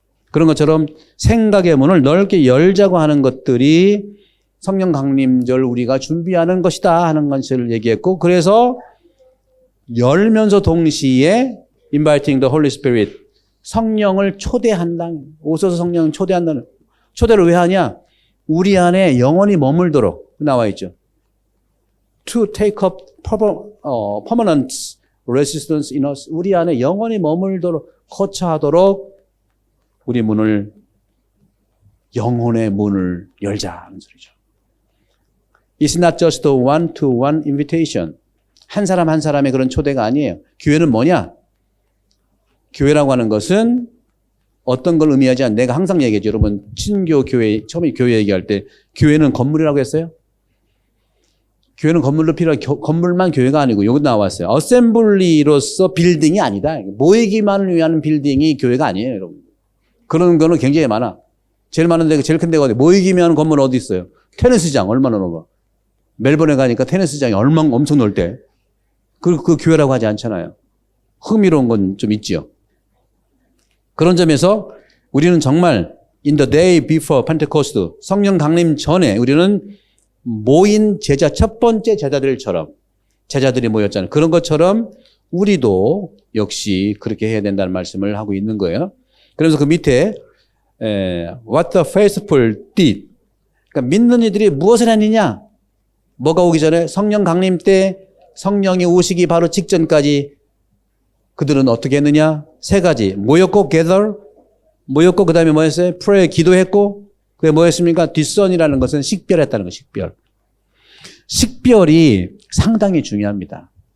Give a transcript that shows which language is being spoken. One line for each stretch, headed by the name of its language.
Korean: 그런 것처럼 생각의 문을 넓게 열자고 하는 것들이 성령 강림절 우리가 준비하는 것이다 하는 것을 얘기했고, 그래서 열면서 동시에
English: inviting the Holy Spirit,
Korean: 성령을 초대한다. 오셔서 성령을 초대한다는. 초대를 왜 하냐? 우리 안에 영원히 머물도록 나와 있죠.
English: To take up permanent residence in us.
Korean: 우리 안에 영원히 머물도록, 거처하도록 우리 문을, 영혼의 문을 열자는 소리죠.
English: It's not just a one-to-one invitation.
Korean: 한 사람 한 사람의 그런 초대가 아니에요. 교회는 뭐냐? 교회라고 하는 것은 어떤 걸 의미하지 않는, 내가 항상 얘기하죠. 여러분, 친교 교회, 처음에 교회 얘기할 때 교회는 건물이라고 했어요? 교회는 건물로 건물만 교회가 아니고 여기 나왔어요. 어셈블리로서 빌딩이 아니다. 모이기만을 위한 빌딩이 교회가 아니에요, 여러분. 그런 거는 굉장히 많아. 제일 많은 데가, 제일 큰 데가 어디? 모이기만 하는 건물 어디 있어요? 테니스장 얼마나 넓어? 멜번에 가니까 테니스장이 엄청 넓대. 그 교회라고 하지 않잖아요. 흥미로운 건 좀 있지요. 그런 점에서 우리는 정말
English: in the day before Pentecost,
Korean: 성령 강림 전에 우리는 모인 제자, 첫 번째 제자들처럼, 제자들이 모였잖아요. 그런 것처럼 우리도 역시 그렇게 해야 된다는 말씀을 하고 있는 거예요. 그래서 그 밑에
English: what the faithful did.
Korean: 그러니까 믿는 이들이 무엇을 했느냐? 뭐가 오기 전에 성령 강림 때 성령이 오시기 바로 직전까지 그들은 어떻게 했느냐? 세 가지. 모였고 gather, 모였고 그 다음에 뭐였어요? pray, 기도했고 그게 뭐였습니까? discern이라는 것은 식별했다는 거, 식별. 식별이 상당히 중요합니다.